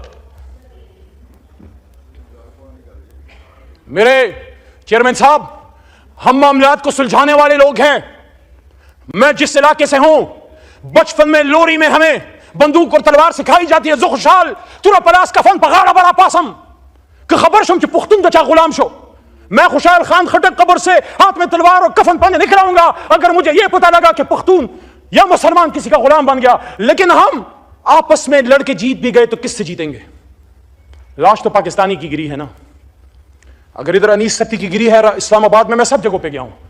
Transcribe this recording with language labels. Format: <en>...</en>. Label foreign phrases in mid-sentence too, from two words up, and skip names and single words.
<ur>میرے چیئرمین صاحب, ہم معاملات کو سلجھانے والے لوگ ہیں. میں جس علاقے سے ہوں, بچپن میں لوری میں ہمیں بندوق اور تلوار سکھائی جاتی ہے.</ur> <ps>خوشحال تورا پلاس کفن پغاڑا بڑا پاسم کہ خبر شم چ پختون دچا غلام شو.</ps> <ur>میں خوشحال خان خٹک قبر سے ہاتھ میں تلوار اور کفن پہنے نکلا ہوں گا اگر مجھے یہ پتا لگا کہ پختون یا مسلمان کسی کا غلام بن گیا. لیکن ہم آپس میں لڑ کے جیت بھی گئے تو کس سے جیتیں گے؟ لاش تو پاکستانی کی گری ہے نا. اگر ادھر انیس ستی کی گری ہے اسلام آباد میں سب جگہوں پہ گیا ہوں.</ur>